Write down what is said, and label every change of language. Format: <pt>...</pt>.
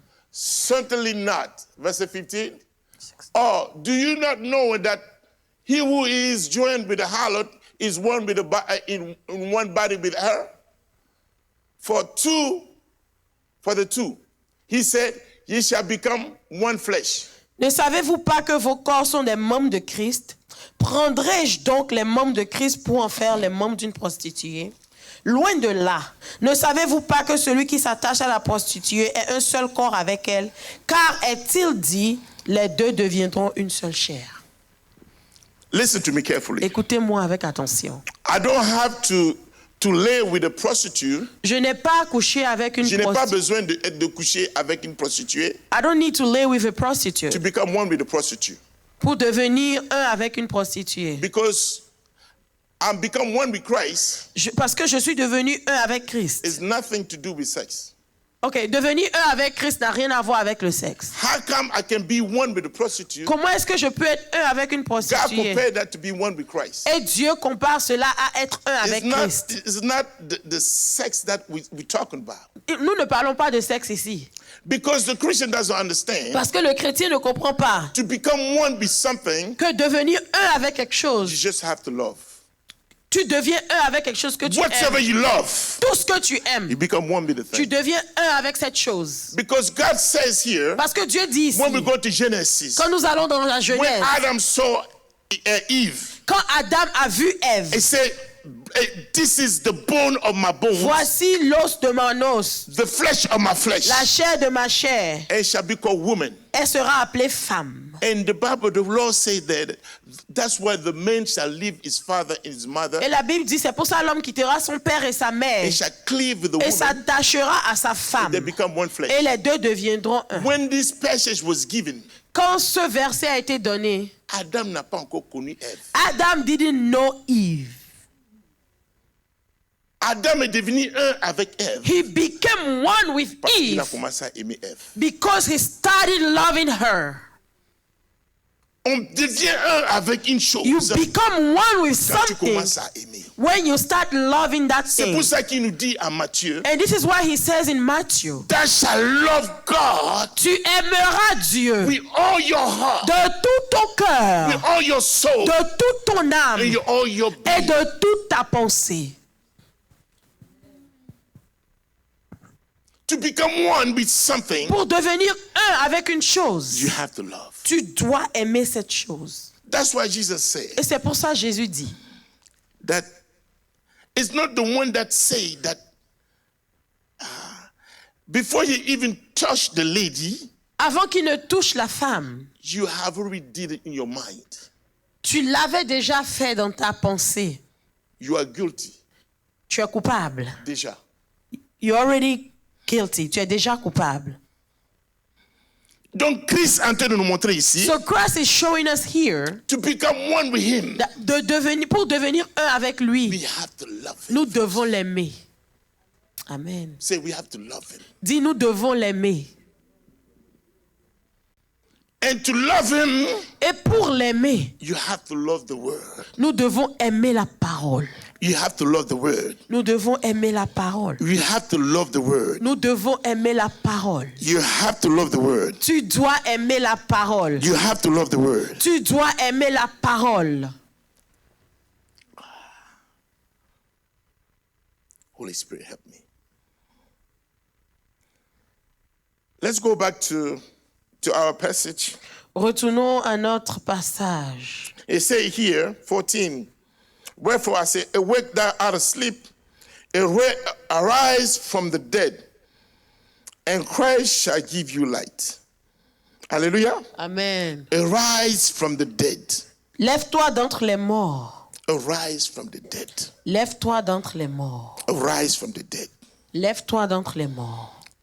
<en>Certainly not. Verse 15. Or do you not know that he who is joined with the harlot is one with in one body with her? For the two, he said, ye shall become one flesh.</en> <fr>Ne savez-vous pas que vos corps sont des membres de Christ? Prendrai-je donc les membres de Christ pour en faire les membres d'une prostituée? Loin de là. Ne savez-vous pas que celui qui s'attache à la prostituée est un seul corps avec elle? Car est-il dit, les deux deviendront une seule chair.</fr> <en>Listen to me carefully.</en> <fr>Écoutez-moi avec attention.</fr> <en>I don't have to lay with a prostitute.</en> <fr>Je n'ai pas couché avec une Je n'ai pas prostituée. besoin de coucher avec une prostituée</fr> <en>I don't need to lay with a to prostitute become one with a prostitute.</en> <fr>pour devenir un avec une prostituée.</fr> <en>Because I'm become one with Christ</en> <fr>Parce que je suis devenu un avec Christ.</fr> <en>is nothing to do with sex.</en> <fr>Ok, devenir un avec Christ n'a rien à voir avec le sexe.</fr> <en>How come I can be one with a prostitute?</en> <fr>Comment est-ce que je peux être un avec une</fr> <en>God</en> <fr>prostituée?</fr> <en>compared that to be one with Christ.</en> <fr>Et Dieu compare cela à être un avec Christ.</fr> <en>It's not the sex that we're talking about.</en> <fr>Nous ne parlons pas de sexe ici.</fr> <en>Because the Christian doesn't understand.</en> <fr>Parce que le chrétien ne comprend pas</fr> <en>To become one with something,</en> <fr>que devenir un avec quelque</fr> <en>you</en> <fr>chose,</fr> <en>just have to love.</en> <fr>tu deviens un avec quelque chose que tu</fr> <en>Whatever</en> <fr>aimes.</fr> <en>you love,</en> <fr>Tout ce que tu</fr> <en>you</en> <fr>aimes,</fr> <en>become one with the</en> <fr>tu</fr> <en>thing.</en> <fr>deviens un avec cette chose.</fr> <en>Because God says here,</en> <fr>Parce que Dieu dit ici,</fr> <en>when we go to Genesis,</en> <fr>quand nous allons dans la</fr> <en>when</en> <fr>Genèse,</fr> <en>Adam saw Eve,</en> <fr>quand Adam a vu Ève,</fr> <en>he said, this is the bone of my bones,</en> <fr>voici l'os de mon os,</fr> <en>the flesh of my flesh,</en> <fr>la chair de ma chair,</fr> <en>and shall be called woman.</en> <fr>elle sera appelée femme.</fr> <en>And the Bible, the Lord said that that's why the man shall leave his father and his mother</en> <fr>Et la Bible dit, c'est pour ça l'homme quittera son père et sa mère</fr> <en>and shall cleave with the</en> <fr>et</fr> <en>woman.</en> <fr>s'attachera à sa femme.</fr> <en>They become one flesh.</en> <fr>Et les deux deviendront un.</fr> <en>When this passage was given,</en> <fr>Quand ce verset a été donné, Adam n'a pas encore connu Ève.</fr> <en>Adam didn't know Eve.</en> <fr>Adam est devenu un avec Ève.</fr> <en>He became one with</en> <fr>Parce qu'il a</fr> <en>Eve</en> <fr>commencé à aimer Ève.</fr> <en>because he started loving her.</en> <fr>On devient un avec une chose</fr> <en>You become one with</en> <fr>quand tu</fr> <en>something</en> <fr>commences à aimer.</fr> <en>when you start loving that</en> <fr>C'est</fr> <en>thing.</en> <fr>pour ça qu'il nous dit à Matthieu,</fr> <en>And this is why he says in Matthew, thou shalt love God</en> <fr>tu aimeras Dieu</fr> <en>with all your heart,</en> <fr>de tout ton</fr> <en>with</en> <fr>cœur,</fr> <en>all your soul,</en> <fr>de toute ton âme</fr> <en>and all your</en> <fr>et</fr> <en>being.</en> <fr>de toute ta pensée.</fr> <en>To become one with something,</en> <fr>Pour devenir un avec une chose,</fr> <en>you have to love.</en> <fr>tu dois aimer cette chose.</fr> <en>That's why Jesus said</en> <fr>Et c'est pour ça que Jésus dit,</fr> <en>that it's not the one that say that before you even touch the lady,</en> <fr>avant qu'il ne touche la femme,</fr> <en>you have already did it in your mind.</en> <fr>tu l'avais déjà fait dans ta pensée.</fr> <en>You are guilty.</en> <fr>Tu es coupable. Déjà.</fr> <en>You're already guilty.</en> <fr>Tu es déjà coupable. Donc Christ est en train de nous montrer ici</fr> <en>So Christ is showing us here to become one with him.</en> <fr>pour devenir un avec lui,</fr> <en>We have to love him.</en> <fr>nous devons l'aimer. Amen.</fr> <en>Say we have to love him.</en> <fr>Dis, nous devons l'aimer.</fr> <en>And to love him,</en> <fr>Et pour l'aimer,</fr> <en>you have to love the word.</en> <fr>nous devons aimer la parole.</fr> <en>You have to love the word.</en> <fr>Nous devons aimer la parole.</fr> <en>You have to love the word.</en> <fr>Nous devons aimer la parole.</fr> <en>You have to love the word.</en> <fr>Tu dois aimer la parole.</fr> <en>You have to love the word.</en> <fr>Tu dois aimer la parole.</fr> <en>Holy Spirit, help me. Let's go back to our passage.</en> <fr>Retournons à notre passage.</fr> <en>It say here, 14. Wherefore I say, awake thou out of sleep, arise from the dead, and Christ shall give you light. Hallelujah. Amen. Arise from the dead.</en> <fr>Lève-toi d'entre les morts.</fr> <en>Arise from the dead.</en> <fr>Lève-toi d'entre les morts.</fr> <en>Arise from the dead.</en> <fr>Lève-toi d'entre les morts.</fr>